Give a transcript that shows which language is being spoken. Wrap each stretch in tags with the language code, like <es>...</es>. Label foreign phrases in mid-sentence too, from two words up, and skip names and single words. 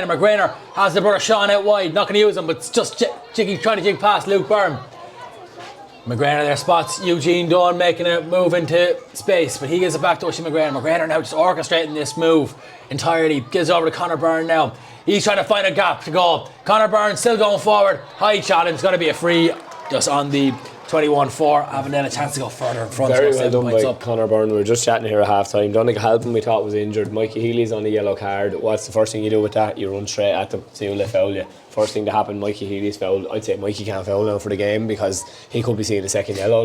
<en>McGregor has the brother Sean out wide, not going to use him, but it's just trying to jig past Luke Byrne. McGregor there spots Eugene Dunn making a move into space, but he gives it back to Oisin McGregor. McGregor now just orchestrating this move entirely, gives it over to Conor Byrne now. He's trying to find a gap to go. Conor Byrne still going forward. High challenge, it's going to be a free just on the 21-4. Avondale a chance to go further in front. Very well done by Conor Byrne. We were just chatting here at half time. Don't think help him, we thought was injured. Mikey Healy's on the yellow card. What's the first thing you do with that? You run straight at them, see will they foul you. First thing to happen, Mikey Healy's fouled. I'd say Mikey can't foul now for the game because he could be seeing a second yellow.</en>